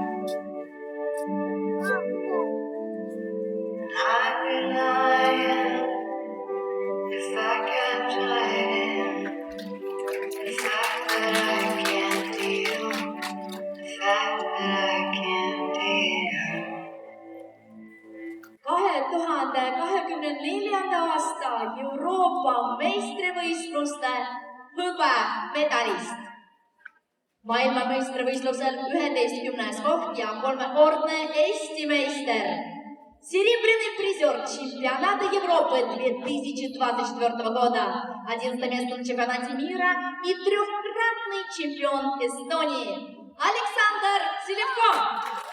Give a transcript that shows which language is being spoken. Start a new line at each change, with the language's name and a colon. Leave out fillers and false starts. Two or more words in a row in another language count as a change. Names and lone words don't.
English: I'd be lying if I kept hiding the fact that I can't deal. The fact that I can't deal.
Estonian: 2024. aasta Euroopa meistrivõistluste hõbemedalist. Maailmameistrivõistlusel 11. koht ja 3-kordne Eesti meister.
Russian: Серебряный призер чемпионата Европы 2024 года, 11 место на чемпионате мира и 3-кратный чемпион Эстонии Александр Селевков.